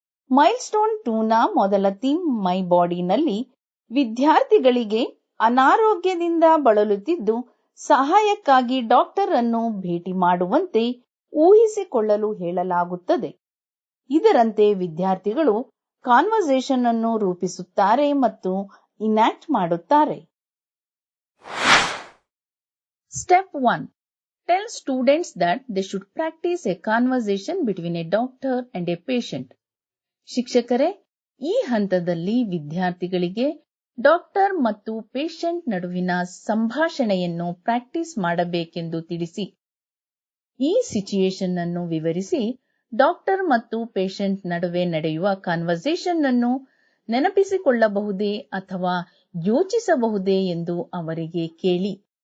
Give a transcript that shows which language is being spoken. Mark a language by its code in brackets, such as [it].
[kn] Milestone 2ನ ಮೊದಲ theme ಮೈ ಬಾಡಿನಲ್ಲಿ ವಿದ್ಯಾರ್ಥಿಗಳಿಗೆ ಅನಾರೋಗ್ಯದಿಂದ ಬಳಲುತ್ತಿದ್ದು ಸಹಾಯಕ್ಕಾಗಿ ಡಾಕ್ಟರ್ ಅನ್ನು ಭೇಟಿ ಮಾಡುವಂತೆ ಊಹಿಸಿಕೊಳ್ಳಲು ಹೇಳಲಾಗುತ್ತದೆ. ಇದರಂತೆ ವಿದ್ಯಾರ್ಥಿಗಳು ಕಾನ್ವರ್ಸೇಷನ್ ಅನ್ನು ರೂಪಿಸುತ್ತಾರೆ ಮತ್ತು ಇನ್ಯಾಕ್ಟ್ ಮಾಡುತ್ತಾರೆ. [en] Step 1. Tell students that they should practice a conversation between a doctor and a patient. [kn] ಶಿಕ್ಷಕರೇ, ಈ ಹಂತದಲ್ಲಿ ವಿದ್ಯಾರ್ಥಿಗಳಿಗೆ ಡಾಕ್ಟರ್ ಮತ್ತು ಪೇಷಂಟ್ ನಡುವಿನ ಸಂಭಾಷಣೆಯನ್ನು ಪ್ರಾಕ್ಟೀಸ್ ಮಾಡಬೇಕೆಂದು ತಿಳಿಸಿ. ಈ ಸಿಚುಯೇಷನ್ ಅನ್ನು ವಿವರಿಸಿ ಡಾಕ್ಟರ್ ಮತ್ತು ಪೇಷಂಟ್ ನಡುವೆ ನಡೆಯುವ ಕನ್ವರ್ಸೇಷನ್ ಅನ್ನು ನೆನಪಿಸಿಕೊಳ್ಳಬಹುದೇ ಅಥವಾ ಯೋಚಿಸಬಹುದೇ ಎಂದು ಅವರಿಗೆ ಕೇಳಿ.